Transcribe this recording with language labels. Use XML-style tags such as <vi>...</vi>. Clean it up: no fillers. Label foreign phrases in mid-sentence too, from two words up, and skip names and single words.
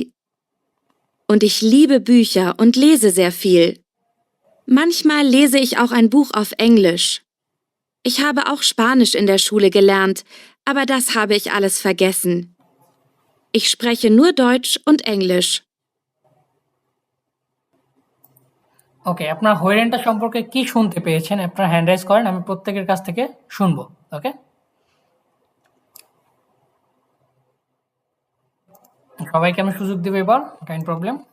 <de>Und ich liebe Bücher und lese sehr viel. Manchmal lese ich auch ein Buch auf Englisch. Ich habe auch Spanisch in der Schule gelernt, aber das habe ich alles vergessen. Ich spreche nur Deutsch und Englisch.</de> <bn>ওকে, আপনার হোয়েরেনটা সম্পর্কে কি শুনতে পেয়েছেন আপনার হ্যান্ড রাইজ করেন, আমি প্রত্যেকের কাছ থেকে শুনবো। ওকে, সবাইকে আমি সুযোগ দেবো এবার,</bn> <en>kind problem.</en>